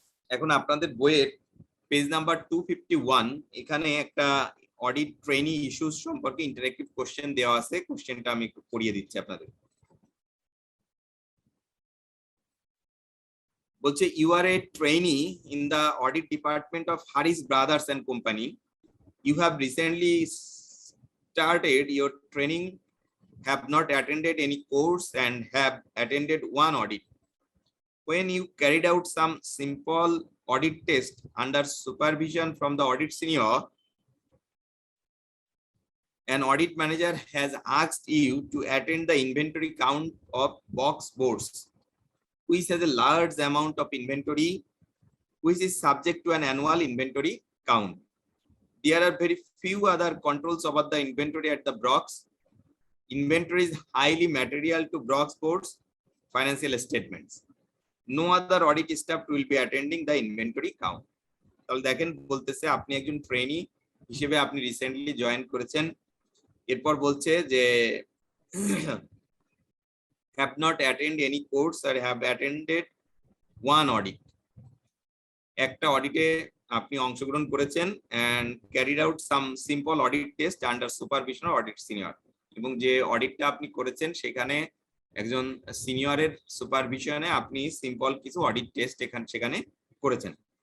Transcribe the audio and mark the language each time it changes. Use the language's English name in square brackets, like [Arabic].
[Bangla] এখন আপনাদের বইয়ের পেজ নাম্বার 251, এখানে একটা অডিট ট্রেনি ইস্যুস সম্পর্কে ইন্টারেক্টিভ কোশ্চেন দেওয়া আছে। কোশ্চেনটা আমি একটু পড়িয়ে দিচ্ছি আপনাদের। বলছে, [English] You are a trainee in the audit department of Harris brothers and company. You have recently started your training, have not attended any course and have attended one audit. When you carried out some simple audit test under supervision from the audit senior, an audit manager has asked you to attend the inventory count of box boards, which has a large amount of inventory, which is subject to an annual inventory count. There are very few other controls over the inventory at the box. Inventory is highly material to box boards, financial statements. No other audit staff will be attending the inventory count. [Bangla] তাহলে দেখেন বলতেছে আপনি একজন trainee হিসেবে আপনি recently join করেছেন। এরপর বলছে যে [English] have not attended any course or have attended one audit. [Bangla] একটা অডিটে আপনি অংশগ্রহণ করেছেন [English] and carried out some simple audit test under supervision of audit senior, [Bangla] এবং যে অডিটটা আপনি করেছেন সেখানে একজন সিনিয়রের সুপারভিশনে আপনি সিম্পল কিছু অডিট টেস্ট সেখানে করেছেন।